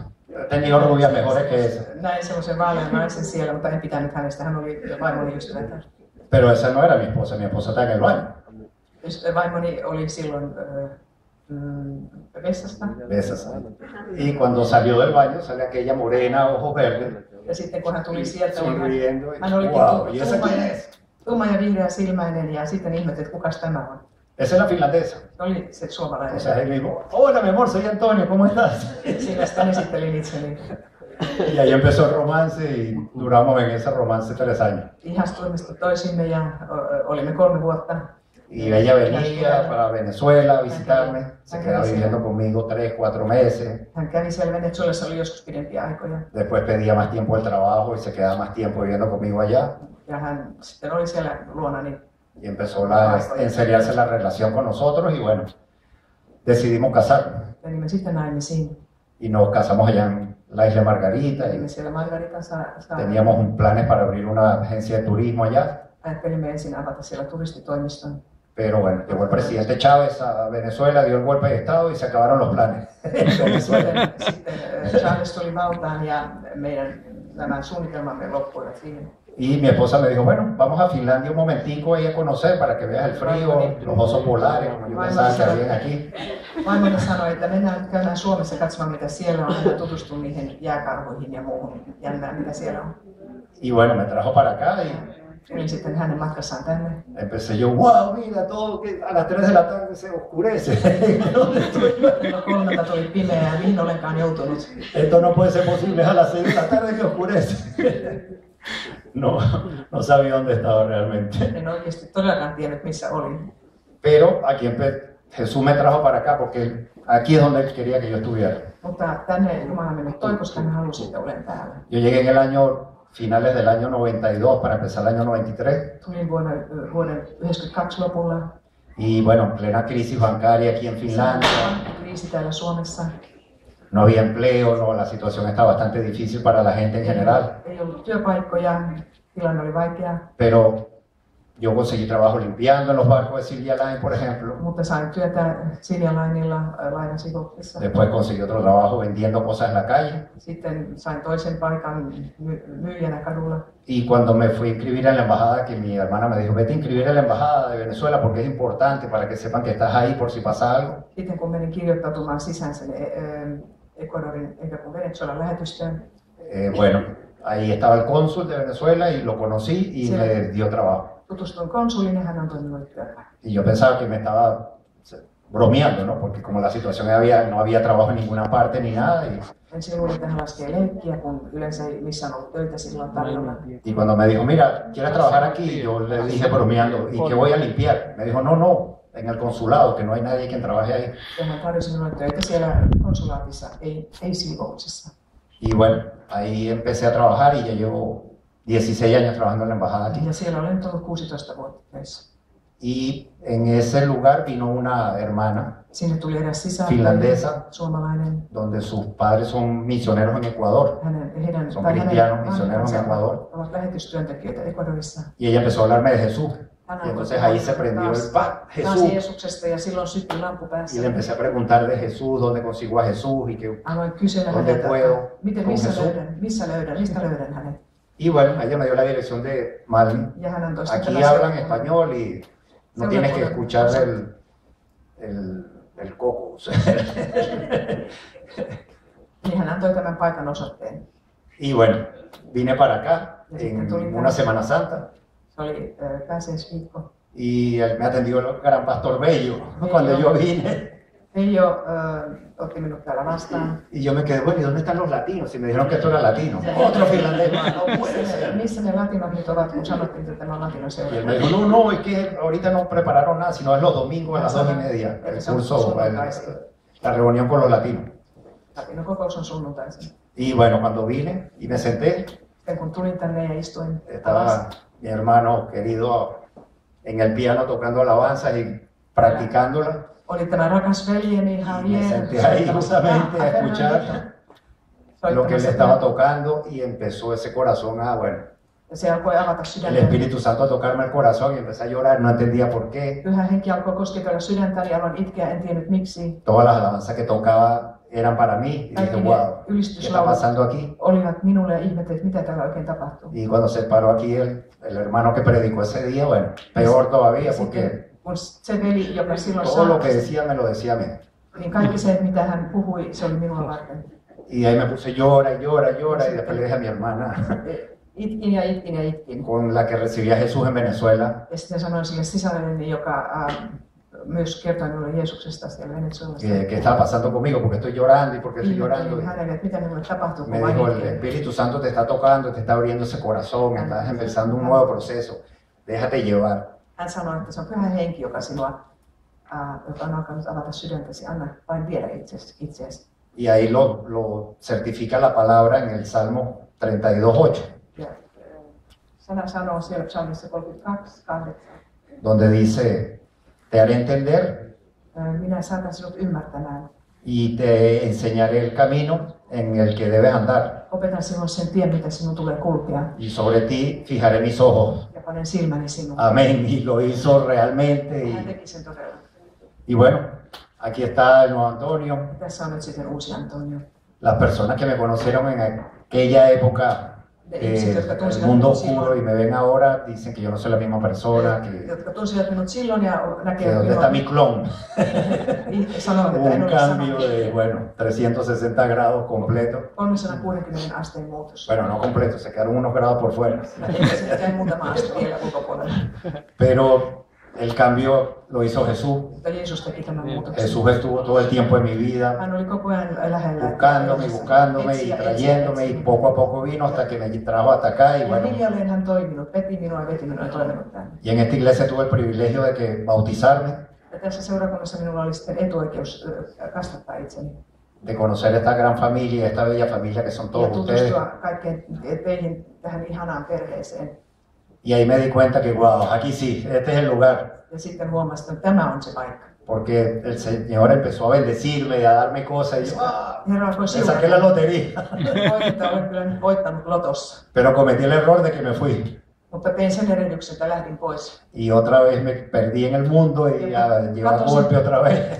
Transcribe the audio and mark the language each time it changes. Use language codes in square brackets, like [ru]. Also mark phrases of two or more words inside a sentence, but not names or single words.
[es] He tenido rubias mejores que esa. [fi] Näin semmoisen vaalean naisen siellä, mutta en pitänyt hänestä, hän oli vaimoni ystävä. [es] Pero esa no era mi esposa está en el baño. [fi] Vaimoni oli silloin vessasta. [es] Y cuando salió del baño, sale aquella morena, ojos verdes, [fi] ja sitten kun hän tuli sieltä, [es] sonriendo, [fi] hän oli [es] wow, ¿y esa quién es? [fi] tumma ja vihreä silmäinen ja sitten ihmettelin, että kukas tämä on. [es] Esa es la finlandesa. [fi] Oli se suomalainen. [es] O sea, él me dijo, hola mi amor, soy Antonio, ¿cómo estás? [fi] Siinä sitten esittelin itseni. [es] Y ahí empezó el romance y duramos en ese romance 3 años. [fi] Ihastuimme toisimme ja olimme 3 vuotta. [es] Y ella venía para Venezuela a visitarme, se quedaba viviendo conmigo 3-4 meses. [fi] Hän kävi siellä Venezuelassa, oli joskus pidempiä aikoja. [es] Después pedía más tiempo del trabajo y se quedaba más tiempo viviendo conmigo allá. [fi] Ja hän sitten oli siellä luonani. [es] Y empezó a enseriarse la relación con nosotros y bueno, decidimos casarnos. [fi] Menimme sitten naimisiin. [es] Y nos casamos allá en la isla Margarita. Y [fi] siellä Margarita [es] teníamos un planes para abrir una agencia de turismo allá. [fi] Ajattelimme ensin avata siellä turistitoimiston. [es] Pero bueno, llegó el presidente Chávez a Venezuela, dio el golpe de Estado y se acabaron los planes. [fi] Sitten Chávez tuli valtaan ja meidän nämä suunnitelmamme loppuivat siihen. [es] Y mi esposa me dijo, bueno, vamos a Finlandia un momentico ahí a conocer para que veas el frío, los osos polares, como yo pensaba que habían aquí. [fi] Vaimoni sanoi, että mennään käymään Suomessa katsomaan mitä siellä on, ja tutustumaan niihin jääkarhuihin ja muuhun jännää mitä siellä on. [es] Y bueno, me trajo para acá y [fi] olin sitten hänen matkassaan tänne. [es] Empecé yo, wow, mira todo, que a las 3 de la tarde se oscurece. [fi] Kello 3 tuli pimeä ja mihin olenkaan joutunut. [es] Esto no puede ser posible, es a las 6 de la tarde que oscurece. No sabía dónde estaba realmente. [fi] En oikeasti todellakaan tiennyt missä olin. [es] Pero aquí Jesús me trajo para acá porque aquí es donde él quería que yo estuviera. [fi] Mutta tänne Jumala minut toi, koska hän halusi, että olen täällä. [es] Yo llegué en el año finales del año 92 para empezar el año 93. [fi] Tulin vuoden 92 lopulla. [es] Y bueno, plena crisis bancaria aquí en Finlandia. [fi] Kriisi täällä Suomessa. [es] No había empleo, no, la situación está bastante difícil para la gente en general. [fi] Ei ollut työpaikkoja, tilanne oli vaikea. [es] Pero yo conseguí trabajo limpiando en los barcos de Silja Line, por ejemplo. [fi] Mutta sain työtä Silja Linella lainasikoksessa. [es] Después conseguí otro trabajo vendiendo cosas en la calle. [fi] Sitten sain toisen paikan myyjänä kadulla. [es] Y cuando me fui a inscribir en la embajada, que mi hermana me dijo, vete a inscribir en la embajada de Venezuela porque es importante para que sepan que estás ahí por si pasa algo. [fi] Sitten kun menin kirjoittautumaan sisään sen Ecuadorin eikä kun Venezuelan lähetystöön. [es] Bueno, ahí estaba el cónsul de Venezuela y lo conocí y me dio trabajo. [fi] Tutustuin konsuliin ja hän antoi minulle työtä. [es] Y yo pensaba que me estaba bromeando, ¿no? Porque como la situación no había trabajo en ninguna parte ni nada. [fi] Ensin luulin, että hän laskee leikkiä, kun yleensä ei missään ollut töitä silloin tarjolla. [es] Y cuando me dijo, mira, ¿quieres trabajar aquí? Yo le dije bromeando, ¿y qué voy a limpiar? Me dijo, no, en el consulado, que no hay nadie quien trabaje ahí. [fi] Ja hän tarjosi minulle töitä siellä konsulaatissa, ei siivouksessa. [es] Y bueno, ahí empecé a trabajar y ya llevo 16 años trabajando en la embajada aquí. [fi] Ja siellä olen ollut 16 vuotta töissä. [es] Y en ese lugar vino una hermana finlandesa, donde sus padres son misioneros en Ecuador. Son cristianos misioneros en Ecuador. Y ella empezó a hablarme de Jesús. Y entonces ahí se prendió el Jesús. [fi] Jeesuksesta ja silloin syttyi lamppu päässä. [es] Y le empecé a preguntar de Jesús, dónde consigo a Jesús y que [fi] Aloin kysellä [es] dónde [fi] häneltä, [es] puedo [fi] miten, [es] con Jesús. [fi] mistä löydän hänet. [es] Y bueno, ella me dio la dirección de Malmi. [fi] Ja hän antoi sitten [es] Aquí hablan español y no tienes que escuchar el coco. [fi] Niin hän antoi tämän paikan osoitteen. [es] Y bueno, vine para acá en una Semana Santa. [fi] Se oli pääsiäisviikko. [es] Y me atendió el gran pastor Bello cuando yo vine. [fi] Veijo otti minut täällä vastaan. [es] Y yo me quedé, bueno, ¿y dónde están los latinos? Y me dijeron que esto era latino. Otro finlandés más, no puede ser. [fi] Missä ne latinot nyt ovat, kun sanottiin, että tämä on latinoseura? [es] Y él me dijo, no, es que ahorita no prepararon nada, sino es los domingos a las 2:30, el curso, la reunión con los latinos. [fi] Latinokokous on sunnuntaisin. [es] Y bueno, cuando vine y me senté, [fi] kun tulin tänne ja istuin, [es] estaba mi hermano querido en el piano tocando alabanzas y practicándola. [fi] Oli tämä rakas veljeni Javier. [es] Me senté ahí justamente a escuchar lo que él estaba tocando y empezó ese corazón a, bueno, [fi] se alkoi avata [es] el [fi] sydäntäni. [es] Espíritu Santo a tocarme el corazón y empecé a llorar, no entendía por qué. [fi] Pyhä henki alkoi kosketella sydäntäni, aloin itkeä, en tiennyt miksi. [es] Todas las alabanzas que tocaba eran para mí y dije, wow, ¿qué está pasando aquí? [fi] Olivat minulle ja ihmettelin, että mitä täällä oikein tapahtuu. [es] Y cuando se paró aquí el hermano que predicó ese día, bueno, peor todavía porque [fi] kun se veli, joka silloin [es] todo lo que decía me lo decía a mí. [fi] Niin kaikki se, mitä hän puhui, se oli minua varten. [es] Y ahí me puse llora y llora y llora y después le dije a mi hermana [fi] Itkin ja itkin ja itkin. [es] con la que recibía a Jesús en Venezuela. [fi] Ja sitten sanoin sille sisarelleni, joka myös kertoi minulle Jeesuksesta siellä Venezuelassa. [es] ¿Qué está pasando conmigo? Porque estoy llorando y porque estoy llorando. [fi] Hänelle, että mitä minulle tapahtuu, [es] Me dijo, el Espíritu Santo te está tocando, te está abriendo ese corazón, estás empezando un nuevo proceso. Déjate llevar. [fi] Hän sanoi, että se on pyhä henki, joka sinua, joka on alkanut avata sydäntäsi. Anna vain viedä itseäsi. [es] Y ahí lo certifica la palabra en el Salmo 32:8. [fi] Sana sanoo siellä psalmissa 32:8. [es] Donde dice, te haré entender [fi] minä saatan sinut ymmärtämään. [es] y te enseñaré el camino en el que debes andar. [fi] Opetan sinulle sen tien, mitä sinun tulee kulkea. [es] Y sobre ti fijaré mis ojos. [fi] Ja panen silmäni sinuun. [es] Amén. Y lo hizo realmente. [fi] Hän teki sen todella. [es] Y bueno, aquí está el nuevo Antonio. [fi] Tässä on nyt sitten uusi Antonio. [es] Las personas que me conocieron en aquella época, el mundo oscuro, y me ven ahora, dicen que yo no soy la misma persona, [fi] Jotka tunsivat minut silloin ja [es] que [fi] näkevät [es] dónde está mi clon. [fi] sanovat, että en [es] Un [fi] ole [es] cambio [fi] sama. [es] de, bueno, 360 grados completo. [fi] 360 asteen muutos. [es] Bueno, no completo, se quedaron unos grados por fuera. [fi] Eikä sitten jäi muutama aste vielä ulkopuolella. [es] Pero el cambio lo hizo Jesús. [fi] Mutta Jeesus teki tämän muutoksen. [es] Jesús estuvo todo el tiempo en mi vida, [fi] Hän oli koko ajan lähellä. [es] buscándome y trayéndome, y poco a poco vino hasta que me trajo hasta acá. Y [fi] Ja [es] bueno, [fi] hiljalleen hän toi minut, veti minua ja veti minua ja toi minut tänne. [es] y en esta iglesia tuve el privilegio de que bautizarme, [fi] Ja tässä seurakunnassa minulla oli sitten etuoikeus kasvattaa itseni. [es] de conocer esta gran familia, esta bella familia que son [fi] Ja [es] todos ustedes. [fi] tutustua kaikkeen teihin tähän ihanaan perheeseen. [es] Y ahí me di cuenta que, wow, aquí sí, este es el lugar. [fi] Ja sitten huomasin, että tämä on se paikka. [es] Porque el Señor empezó a bendecirme y a darme cosas. Y yo, [fi] Herra alkoi [es] me saqué la lotería. [fi] Voittaa, olen kyllä nyt voittanut lotossa. [es] Pero cometí el error de que me fui. [fi] Mutta tein sen erehdyksen, että lähdin pois. [es] Y otra vez me perdí en el mundo y ya lleva golpe otra vez.